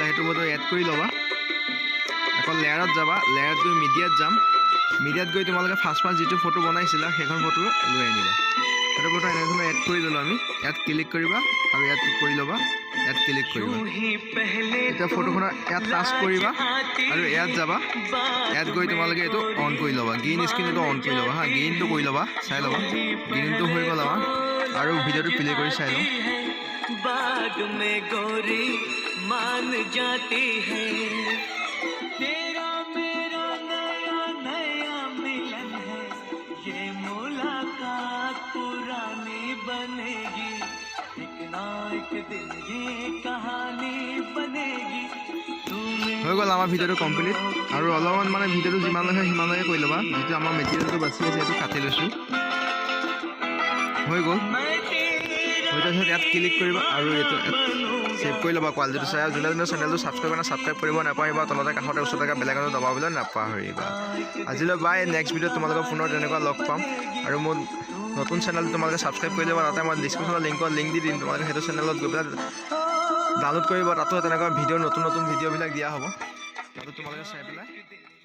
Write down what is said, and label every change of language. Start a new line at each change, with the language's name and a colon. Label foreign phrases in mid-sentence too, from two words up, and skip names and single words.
Assamese: সেইটো
English: photo add
Assamese: কৰি ল'বা আকৌ লেয়াৰত যাবা লেয়াৰত গৈ মিডিয়াত যাম মিডিয়াত গৈ তোমালোকে ফাৰ্ষ্ট যিটো ফটো বনাইছিলা সেইখন ফটো লৈ আনিবা সেইটো ফটো এনেধৰণে এড কৰি ল'লো আমি ইয়াত ক্লিক কৰিবা আৰু ইয়াত কৰি ল'বা ইয়াত ক্লিক কৰিবা এতিয়া ফটোখনৰ ইয়াত টাচ কৰিবা আৰু ইয়াত যাবা ইয়াত গৈ তোমালোকে এইটো অন কৰি ল'বা
English: green screen
Assamese: এইটো অন কৰি ল'বা হা গ্ৰীণটো কৰি ল'বা চাই ল'বা গ্ৰীণটো হৈ গ'ল আমাৰ আৰু ভিডিঅ'টো প্লে কৰি চাই লওঁ
Hindi: बाद में गोरी मान जाती है तेरा मेरा नया नया मिलन है ये मुलाकात पुरानी बनेगी एक ना एक दिन ये कहानी बनेगी
Assamese: হৈ গ'ল আমাৰ ভিডিঅ'টো কমপ্লিট আৰু অলপমান মানে ভিডিঅ'টো যিমানলৈকে সিমানলৈকে কৰি ল'বা যিটো আমাৰ মেটেৰিয়েলটো বাছি আছে সেইটো কাটি লৈছোঁ হৈ গ'ল তাৰপিছত ইয়াত ক্লিক কৰিবা আৰু এইটো ছেভ কৰি ল'বা কোৱালিটিটো চাই আৰু যোনে যোনে চেনেলটো ছাবস্ক্ৰাইব কৰিব নাপাহৰিবা তলতে কাষতে ওচৰত থকা বেল আইকনটো দবাবলৈ নাপাহৰিবা আজিলৈ বাই নেক্সট ভিডিঅ'ত তোমালোকৰ পুনৰ তেনেকুৱা লগ পাম আৰু মোৰ নতুন চেনেলটো তোমালোকে ছাবস্ক্ৰাইব কৰি ল'বা তাতে মই ডিছক্ৰিপশ্যনৰ লিংক দি দিম তোমালোকে সেইটো চেনেলত গৈ পেলাই ডাউনলোড কৰিবা তাতো তেনেকুৱা ভিডিঅ' নতুন ভিডিঅ'বিলাক দিয়া হ'ব তাতো তোমালোকে চাই পেলাই